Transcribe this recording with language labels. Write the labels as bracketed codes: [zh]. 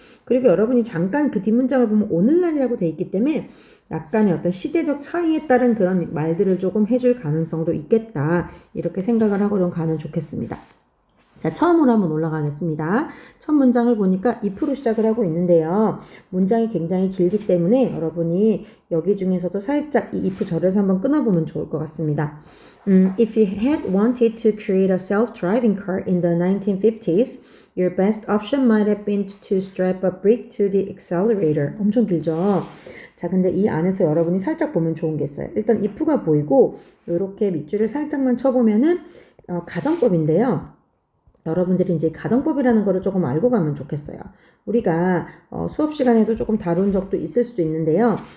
[ko] 그리고 여러분이 잠깐 그 뒷문장을 보면 오늘날이라고 돼 있기 때문에 약간의 어떤 시대적 차이에 따른 그런 말들을 조금 해줄 가능성도 있겠다. 이렇게 생각을 하고 좀 가면 좋겠습니다. 자, 처음으로 한번 올라가겠습니다. 첫 문장을 보니까 if로 시작을 하고 있는데요. 문장이 굉장히 길기 때문에 여러분이 여기 중에서도 살짝 이 if 절에서 한번 끊어보면 좋을 것 같습니다. [en] If you had wanted to create a self-driving car in the 1950s, your best option might have been to strap a brick to the accelerator. [ko] 엄청 길죠? 자, 근데 이 안에서 여러분이 살짝 보면 좋은 게 있어요. 일단 if가 보이고 이렇게 밑줄을 살짝만 쳐보면은 가정법인데요. 여러분들이 이제 가정법이라는 거를 조금 알고 가면 좋겠어요. 우리가 수업 시간에도 조금 다룬 적도 있을 수도 있는데요.